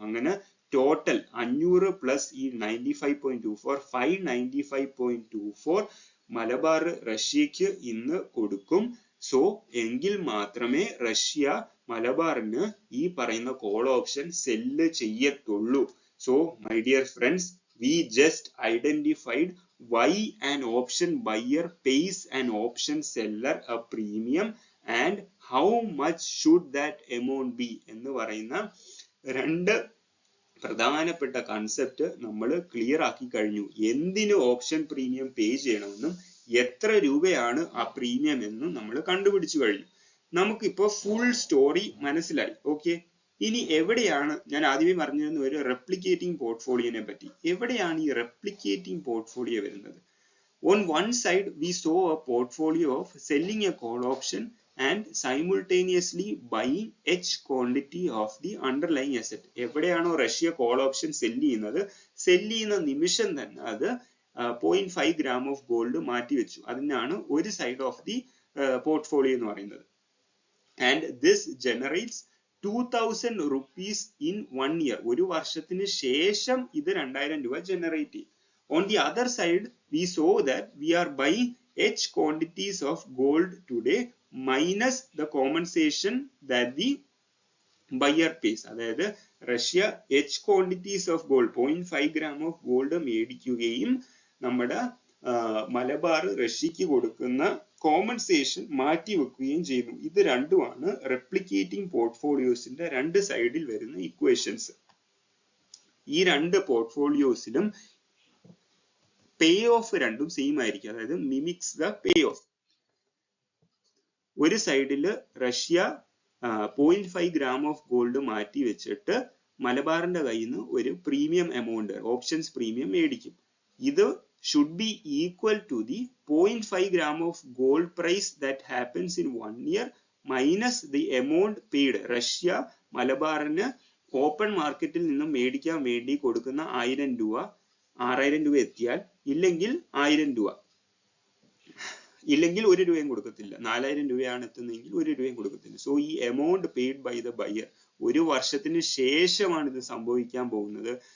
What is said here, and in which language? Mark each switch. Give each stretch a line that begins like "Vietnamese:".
Malayalam: അങ്ങനെ total 500 plus ഈ 95.24 595.24 മലബാർ റഷ്യക്ക് ഇന്ന് കൊടുക്കും. സോ എങ്കിൽ മാത്രമേ റഷ്യ മലബാറിന് ഈ പറയുന്ന കോൾ ഓപ്ഷൻ സെല്ല് ചെയ്യത്തുള്ളൂ.
English: so my dear friends, we just identified why an option buyer pays an option seller a premium and how much should that amount be
Malayalam: എന്ന് പറയുന്ന രണ്ട് പ്രധാനപ്പെട്ട കൺസെപ്റ്റ് നമ്മൾ ക്ലിയർ ആക്കി കഴിഞ്ഞു. എന്തിന് ഓപ്ഷൻ പ്രീമിയം പേ ചെയ്യണമെന്നും എത്ര രൂപയാണ് ആ പ്രീമിയം എന്നും നമ്മൾ കണ്ടുപിടിച്ചു കഴിഞ്ഞു. നമുക്കിപ്പോ ഫുൾ സ്റ്റോറി മനസ്സിലായി. ഓക്കെ, ഇനി എവിടെയാണ്, ഞാൻ ആദ്യമേ പറഞ്ഞിരുന്ന ഒരു റെപ്ലിക്കേറ്റിംഗ് പോർട്ട്ഫോളിയോനെ പറ്റി, എവിടെയാണ് ഈ റെപ്ലിക്കേറ്റിംഗ് പോർട്ട്ഫോളിയോ വരുന്നത്?
English: On one side we saw a portfolio of selling a call option and simultaneously buying H quantity of the underlying asset.
Malayalam: എവിടെയാണോ റഷ്യ കോൾ ഓപ്ഷൻ സെല്ല് ചെയ്യുന്ന നിമിഷം തന്നെ അത് 0.5 gram ഓഫ് ഗോൾഡ് മാറ്റി വെച്ചു. അതിനാണ് ഒരു സൈഡ് ഓഫ് ദി പോർട്ട്ഫോളിയോ എന്ന് പറയുന്നത്.
English: And this generates 2000 rupees in 1 year.
Malayalam: ഒരു വർഷത്തിന് ശേഷം ഇത് 2000 രൂപ ജനറേറ്റ് ചെയ്യും.
English: On the other side, we saw that we are buying H quantities of gold today minus the compensation that the buyer pays.
Malayalam: അതായത് Russia
English: H quantities of gold 0.5 gram of gold
Malayalam: മേടിക്കുകയും നമ്മുടെ മലബാർ റഷ്യക്ക് കൊടുക്കുന്ന compensation മാറ്റി വെക്കുകയും ചെയ്യുന്നു. ഇത് രണ്ടുമാണ് replicating പോർട്ട്ഫോളിയോസിന്റെ രണ്ട് സൈഡിൽ വരുന്ന ഇക്വേഷൻസ്. ഈ രണ്ട് പോർട്ട്ഫോളിയോസിലും പേ ഓഫ് രണ്ടും സെയിം ആയിരിക്കും, അതായത്
English: Mimics the payoff.
Malayalam: ഒരു സൈഡിൽ റഷ്യ 0.5 gram ഓഫ് ഗോൾഡ് മാറ്റി വെച്ചിട്ട് മലബാറിന്റെ കയ്യിൽ നിന്ന് ഒരു പ്രീമിയം എമൗണ്ട് ഓപ്ഷൻസ് പ്രീമിയം മേടിക്കും.
English: ഇത് should be equal to the 0.5 gram of gold price that happens in 1 year minus the amount paid.
Malayalam: Russia മലബാറിന് open മാർക്കറ്റിൽ നിന്നും മേടിക്കാൻ വേണ്ടി കൊടുക്കുന്ന 1000 രൂപ 6000 രൂപ എത്തിയാൽ, ഇല്ലെങ്കിൽ 1000 രൂപ, ഇല്ലെങ്കിൽ 1 രൂപയും കൊടുക്കത്തില്ല. 4000 രൂപയാണ് എത്തുന്നതെങ്കിൽ 1 രൂപയും കൊടുക്കത്തില്ല. സോ ഈ
English: amount paid by the buyer,
Malayalam: ഒരു വർഷത്തിന് ശേഷമാണ് ഇത് സംഭവിക്കാൻ പോകുന്നത്.